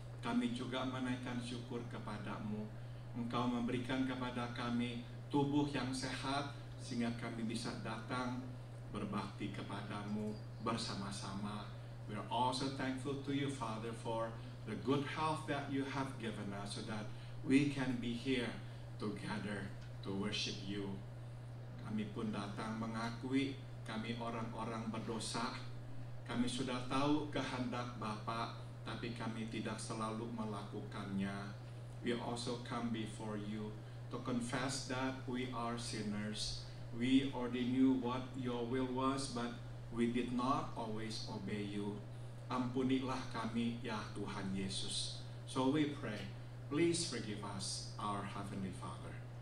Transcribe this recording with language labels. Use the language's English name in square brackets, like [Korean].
[Indonesian] Kami juga menaikkan syukur kepadamu. Engkau memberikan kepada kami tubuh yang sehat sehingga kami bisa datang berbakti kepadamu bersama-sama. [English] We are also thankful to you, Father, for the good health that you have given us so that we can be here together to worship you. [Indonesian] Kami pun datang mengakui kami orang-orang berdosa. Kami sudah tahu kehendak Bapa, tapi kami tidak selalu melakukannya. [English] We also come before you to confess that we are sinners. We already knew what your will was, but we did not always obey you. [Indonesian] Ampunilah kami, ya Tuhan Yesus. [English] So we pray, please forgive us, our Heavenly Father.